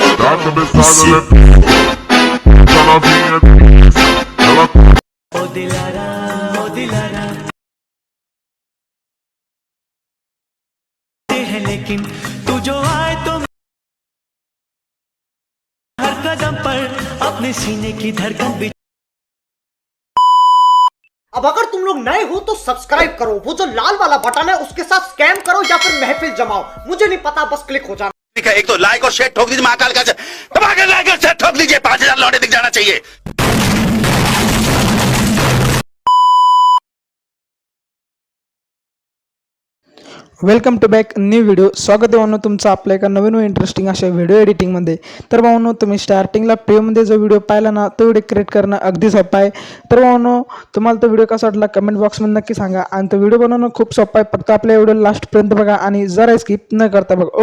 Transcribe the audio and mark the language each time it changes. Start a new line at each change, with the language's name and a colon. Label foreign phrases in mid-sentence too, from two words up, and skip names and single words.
Portuguese: Tá começado, né? Tá novinha, ela
Hindi: ओ दिलारा है लेकिन तू जो आए तो हर कदम पर अपने सीने की धड़कन भी। अब अगर तुम लोग नए हो तो सब्सक्राइब करो, वो जो लाल वाला बटन है उसके साथ स्कैम करो या फिर महफिल जमाओ, मुझे नहीं पता, बस क्लिक हो जाना। ठीक है, एक तो लाइक और शेयर ठोक दीजिए, महाकाल का दबा के लाइक और शेयर ठोक दीजिए, 5000 लौटे दिख जाना चाहिए।
English: welcome to back new video.
Marathi: स्वागत आहे भावनो तुमचं आपल्या एका नवीन व इंटरेस्टिंग अशा व्हिडिओ एडिटिंगमध्ये. तर भावनो तुम्ही स्टार्टिंगला प्रीमध्ये जो व्हिडिओ पाहिला ना तो व्हिडिओ क्रिएट करणं अगदी सोपं आहे. तर भावनो तुम्हाला तो व्हिडिओ कसा वाटला कमेंट बॉक्समध्ये नक्की सांगा. आणि तो व्हिडिओ बनवणं खूप सोपं आहे, फक्त आपल्या व्हिडिओ लास्टपर्यंत बघा आणि जरा स्किप न करता बघा.